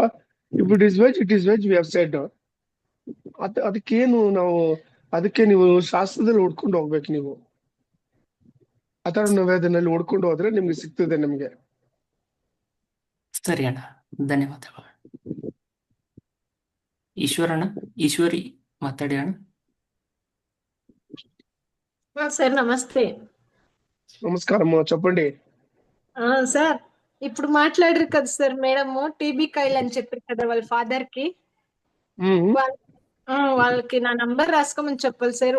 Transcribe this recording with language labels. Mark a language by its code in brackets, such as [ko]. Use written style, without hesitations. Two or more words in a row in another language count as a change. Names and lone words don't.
[en] if it is veg, it is veg, we have said. ಅದಕ್ಕೇನು ಅದಕ್ಕೆ ನೀವು ಶಾಸ್ತ್ರದಲ್ಲಿ ಹುಡ್ಕೊಂಡು ಹೋಗ್ಬೇಕು. [kn] ನೀವು ಅಥರ್ವಣ ವೇದನಲ್ಲಿ ಹುಡ್ಕೊಂಡು ಹೋದ್ರೆ ನಿಮ್ಗೆ ಸಿಗ್ತದೆ. ನಿಮ್ಗೆ ಸರಿ ಅಣ್ಣ, ಧನ್ಯವಾದಗಳು. ಈಶ್ವರಿ ಮಾತಾಡಿ ಅಣ್ಣ. [te] సార్ నమస్తే. నమస్కారం చెప్పండి. సార్ ఇప్పుడు మాట్లాడారు కదా సార్ మేడం, టీబీ కాయలు అని చెప్పారు కదా వాళ్ళ ఫాదర్ కి. వాళ్ళకి నా నంబర్ రాసుకోమని చెప్పాలి సార్.